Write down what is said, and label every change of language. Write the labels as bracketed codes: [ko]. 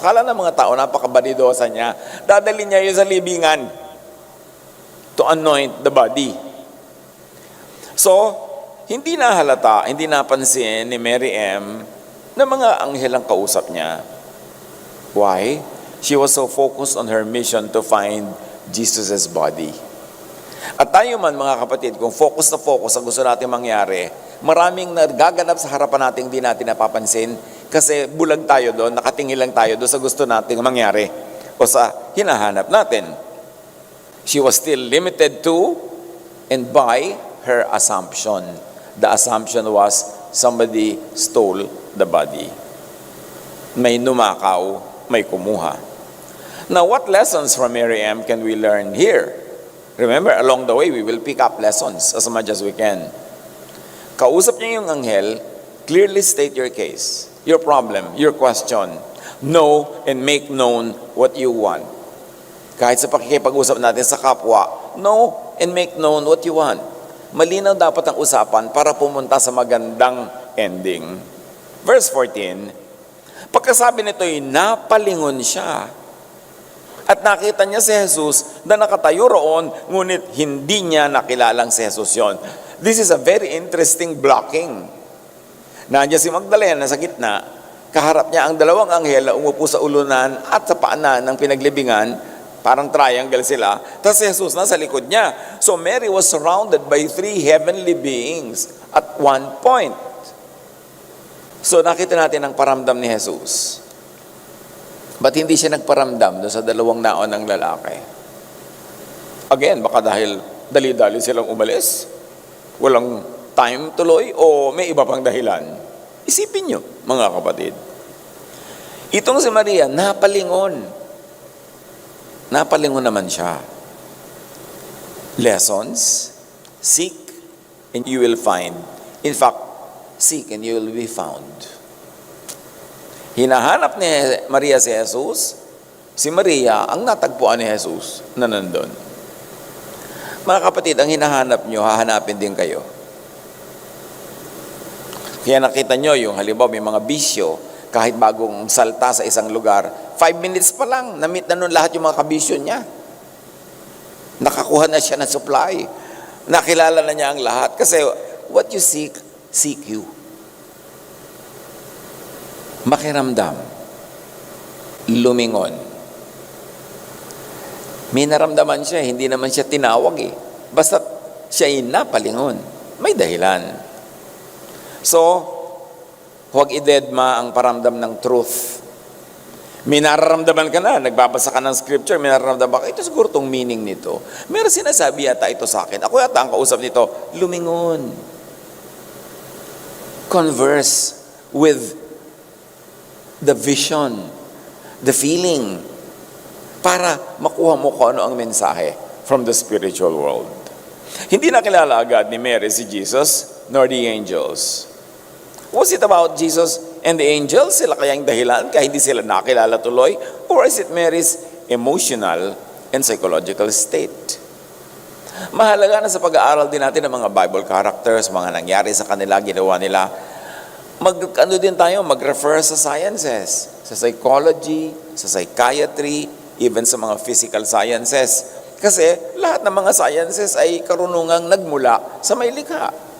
[tl] Akala ng mga tao, napakabanidosa niya. Dadalhin niya yun sa libingan [en] to anoint the body. [tl] So, hindi nahalata, hindi napansin ni Mary M. na mga anghel ang kausap niya. [en] Why? She was so focused on her mission to find Jesus' body. [tl] At tayo man mga kapatid, kung focus na focus ang gusto natin mangyari, maraming nagaganap sa harapan natin hindi natin napapansin kasi bulag tayo doon, nakatingin lang tayo doon sa gusto nating mangyari o sa hinahanap natin. [en] She was still limited to and by her assumption. The assumption was somebody stole the body. [tl] May numakaw, may kumuha. [en] Now, what lessons from Mary M. can we learn here? Remember, along the way, we will pick up lessons as much as we can. [tl] Kausap niya yung anghel, [en] clearly state your case, your problem, your question. Know and make known what you want. [tl] Kahit sa pakikipag-usap natin sa kapwa, [en] know and make known what you want. [tl] Malinaw dapat ang usapan para pumunta sa magandang ending. Verse 14, pagkasabi nito'y napalingon siya. At nakita niya si Jesus na nakatayo roon, ngunit hindi niya nakilalang si Jesus yon. [en] This is a very interesting blocking. [tl] Nandiyan si Magdalena sa gitna, kaharap niya ang dalawang anghel na umupo sa ulunan at sa paanan ng pinaglibingan, parang triangle sila, tapos si Jesus nasa likod niya. [en] So Mary was surrounded by three heavenly beings at one point. [tl] So nakita natin ang paramdam ni Jesus. Ba't hindi siya nagparamdam doon sa dalawang naon ng lalaki? Again, baka dahil dali-dali silang umalis, walang time tuloy, o may iba pang dahilan. Isipin nyo, mga kapatid. Itong si Maria, napalingon. Napalingon naman siya. [en] Lessons, seek and you will find. In fact, seek and you will be found. [tl] Hinahanap ni Maria si Jesus, si Maria ang natagpuan ni Jesus na nandun. Mga kapatid, ang hinahanap nyo, hahanapin din kayo. Kaya nakita nyo yung halimbawa may mga bisyo, kahit bagong salta sa isang lugar, 5 minutes pa lang, na-meet na nun lahat yung mga kabisyo niya. Nakakuha na siya ng supply. Nakilala na niya ang lahat. [en] Kasi what you seek, seek you. [tl] Makiramdam. Lumingon. May naramdaman siya, hindi naman siya tinawag eh. Basta siya ay napalingon. May dahilan. So, huwag idedma ang paramdam ng truth. May nararamdaman ka na, nagbabasa ka ng scripture, may nararamdaman ka, ito siguro itong meaning nito. Meron sinasabi yata ito sa akin. Ako yata ang kausap nito, lumingon. [en] Converse with the vision, the feeling, [tl] para makuha mo kung ano ang mensahe [en] from the spiritual world. [tl] Hindi nakilala agad ni Mary si Jesus, [en] nor the angels. Was it about Jesus and the angels? [tl] Sila kayang dahilan kaya hindi sila nakilala tuloy? [en] Or is it Mary's emotional and psychological state? [tl] Mahalaga na sa pag-aaral din natin ng mga Bible characters, mga nangyari sa kanila, ginawa nila. Mag-refer sa sciences, sa psychology, sa psychiatry, even sa mga physical sciences. Kasi lahat ng mga sciences ay karunungang nagmula sa may likha.